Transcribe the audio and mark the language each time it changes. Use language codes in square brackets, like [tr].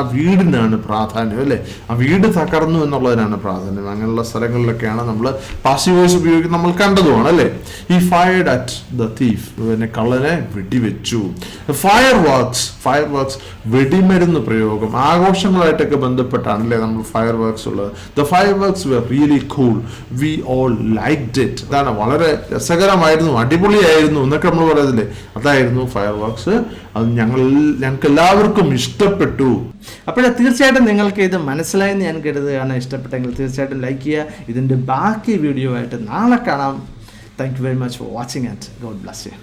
[ml] ആ വീടിനാണ് പ്രാധാന്യം അല്ലെ. ആ വീട് തകർന്നു എന്നുള്ളതിനാണ് പ്രാധാന്യം. അങ്ങനെയുള്ള സ്ഥലങ്ങളിലൊക്കെയാണ് നമ്മൾ പാസീവ് വോയിസ് ഉപയോഗിക്കുന്നത്. നമ്മൾ കണ്ടതുമാണ് അല്ലെ. [en] ഈ fired at the thief, [ml] പിന്നെ കള്ളനെ വെടിവെച്ചു. ഫയർ വർക്ക്സ് വെടിമരുന്ന് പ്രയോഗം, ആഘോഷങ്ങളായിട്ടൊക്കെ ബന്ധപ്പെട്ടാണ് അല്ലെ നമ്മൾ ഫയർ വർക്ക്സ് ഉള്ളത്. [en] The fireworks were really cool, we all liked it. [ml] അതാണ് വളരെ രസകരമായിരുന്നു, അടിപൊളിയായിരുന്നു എന്നൊക്കെ നമ്മൾ പറയുന്നില്ലേ, അതായിരുന്നു ഫയർ വർക്ക്സ്. അത് ഞങ്ങൾക്ക് എല്ലാവർക്കും ഇഷ്ടപ്പെട്ടു. അപ്പോഴേ തീർച്ചയായിട്ടും നിങ്ങൾക്ക് ഇത് മനസ്സിലായെന്ന് ഞാൻ കരുതുകയാണ്. ഇഷ്ടപ്പെട്ടെങ്കിൽ തീർച്ചയായിട്ടും ലൈക്ക് ചെയ്യുക. ഇതിൻ്റെ ബാക്കി വീഡിയോ ആയിട്ട് നാളെ കാണാം. [en] Thank you very much for watching and God bless you.